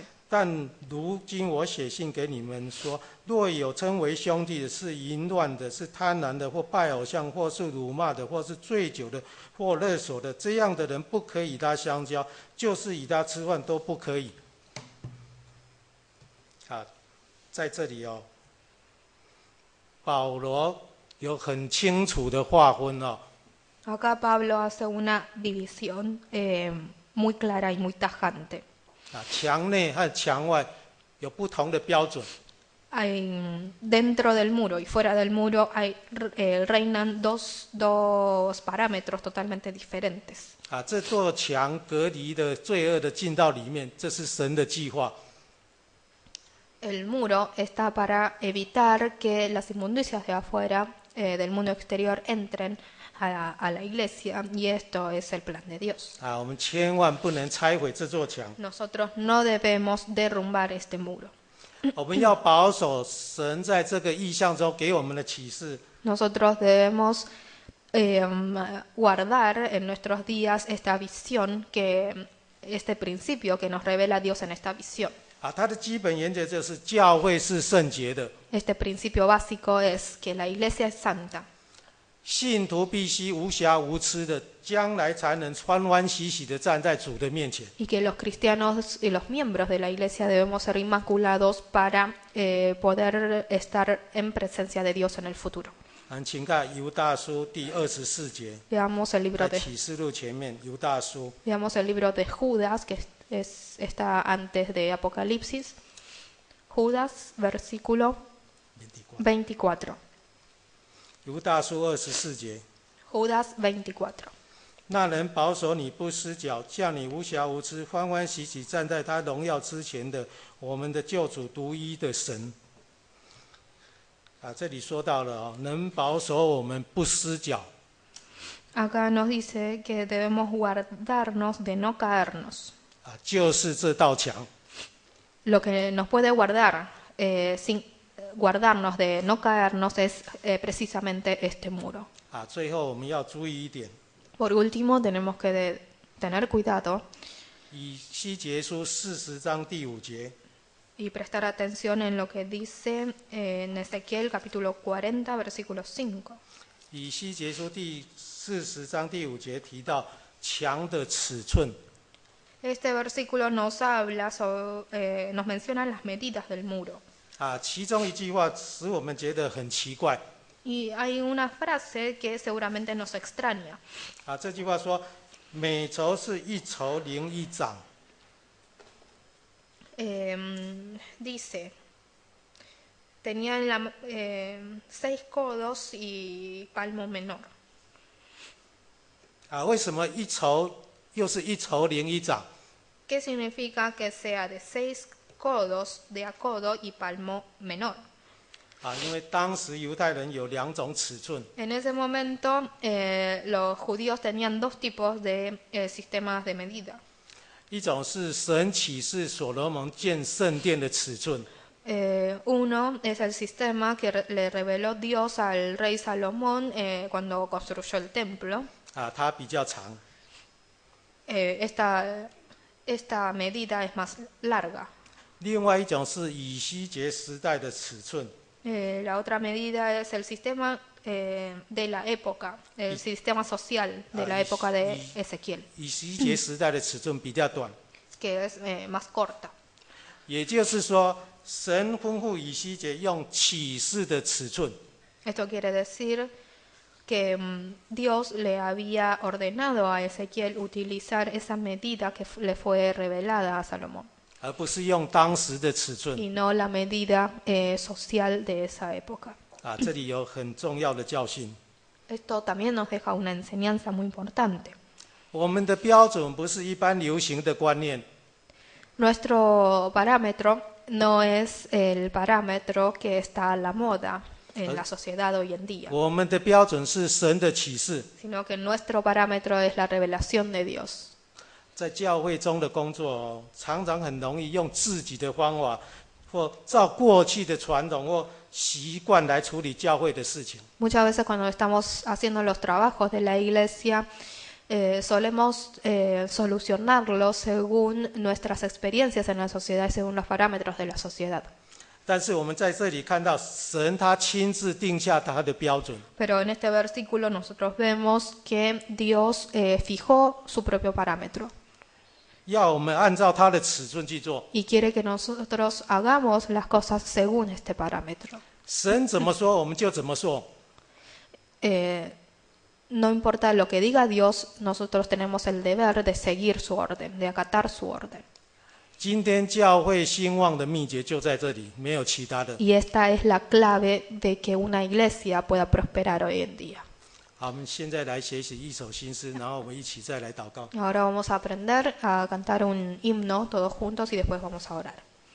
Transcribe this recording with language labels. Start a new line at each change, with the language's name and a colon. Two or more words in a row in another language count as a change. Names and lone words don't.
Chinese: 但如今我写信给你们说，若有称为兄弟的，是淫乱的，是贪婪的，或拜偶像，或是辱骂的，或是醉酒的，或勒索的，这样的人不可以与他相交，就是与他吃饭都不可以。在这里保罗有很清楚的划分
Spanish: Acá Pablo hace una división muy clara y muy tajante.
Chinese: 墙内和墙外有不同的标准。
Spanish: Dentro del muro y fuera del muro reinan dos parámetros totalmente diferentes.
Chinese: 这座墙隔离的罪恶的进到里面，这是神的计划。
Spanish: El muro está para evitar que las inmundicias de afuera, del mundo exterior, entren a la iglesia, y esto es el plan de Dios.
Chinese: 我们千万不能拆毁这座墙。
Spanish: Nosotros no debemos derrumbar este muro.
Chinese: 我们要保守神在这个意象中给我们的启示。
Spanish: Nosotros debemos guardar en nuestros días esta visión, este principio que nos revela Dios en esta visión.
Chinese: 它的基本原则就是教会是圣洁的，
Spanish: Este principio básico es que la iglesia es santa.
Chinese: 信徒必须无瑕无疵的，将来才能欢欢喜喜的站在主的面前。
Spanish: Y que los cristianos y los miembros de la iglesia debemos ser inmaculados para poder estar en presencia de Dios en el futuro.
Chinese: 请看犹大书第24节，
Spanish: Veamos el libro
Chinese: 在
Spanish: de,
Chinese: 启示录前面，犹大书
Spanish: veamos el libro de Judas, que está antes de Apocalipsis. Judas, versículo 24.
Chinese: 犹大书24节。
Spanish: Judas 24.
Chinese: 那人保守你不失脚，叫你无瑕无疵，欢欢喜喜站在他荣耀之前的我们的救主独一的神。这里说到了能保守我们不失脚。
Spanish: Acá nos dice que debemos guardarnos de no caernos.
Chinese: 就是这道墙。
Spanish: Lo que nos puede guardar sin guardarnos de no caernos es precisamente este muro.
Chinese: 最后我们要注意一点，
Spanish: Por último, tenemos que tener cuidado
Chinese: 以西结书40章第5节，
Spanish: y prestar atención en lo que dice en Ezequiel capítulo 40, versículo 5.
Chinese: 以西结书第40章第5节提到墙的尺寸。
Spanish: Este versículo nos habla nos menciona las medidas del muro.
Chinese: 其中一句话使我们觉得很奇怪。
Spanish: Y hay una frase que seguramente nos extraña.
Chinese: 这句话说，每轴是1筹01掌。
Spanish: Dice, tenían 6 codos y palmo menor.
Chinese: 为什么1筹又是1筹01掌？
Spanish: ¿Qué significa que sea de 6 codos de a codo y palmo menor?
Chinese: 因为当时犹太人有2种尺寸，
Spanish: En ese momento los judíos tenían 2 tipos de sistemas de medida.
Chinese: 一种是神启示所罗门建圣殿的尺寸，
Spanish: Uno es el sistema que le reveló Dios al rey Salomón cuando construyó el templo.
Chinese: 它比较长。
Spanish: Esta medida es más larga.
Chinese: 另外一种是以西结时代的尺寸，
Spanish: La otra medida es el sistema de la época, el sistema social de la época de Ezequiel,
Chinese: 以西结时代的尺寸比较短。
Spanish: que es más corta.
Chinese: 也就是说，神吩咐以西结用启示的尺寸，
Spanish: Esto quiere decir que Dios le había ordenado a Ezequiel utilizar esa medida que le fue revelada a Salomón,
Chinese: 而不是用当时的尺寸。
Spanish: y no la medida social de esa época.
Chinese: 这里有很重要的教训。
Spanish: Esto también nos deja una enseñanza muy importante.
Chinese: 我们的标准不是一般流行的观念，
Spanish: Nuestro parámetro no es el parámetro que está a la moda en la sociedad hoy en día,
Chinese: 我们的标准是神的启示。
Spanish: sino que nuestro parámetro es la revelación de Dios.
Chinese: 在教会中的工作，常常很容易用自己的方法，或照过去的传统或习惯来处理教会的事情。
Spanish: Muchas veces cuando estamos haciendo los trabajos de la iglesia, solemos solucionarlos según nuestras experiencias en la sociedad y según los parámetros de la sociedad.
Chinese: 但是我们在这里看到，神他亲自定下他的标准，
Spanish: Pero en este versículo nosotros vemos que Dios fijó su propio parámetro
Chinese: 要我们按照他的尺寸去做。
Spanish: y quiere que nosotros hagamos las cosas según este parámetro.
Chinese: 神怎么说，我们就怎么做。
Spanish: No importa lo que diga Dios, nosotros tenemos el deber de seguir su orden, de acatar su orden.
Chinese: 今天教会兴旺的秘诀就在这里，没有其他的。
Spanish: Y esta es la clave de que una iglesia pueda prosperar hoy en día.
Chinese: 好，我们现在来学习一首新诗，然后我们一起再来祷告。
Spanish: Ahora vamos a aprender a cantar un himno todos juntos y después vamos a orar.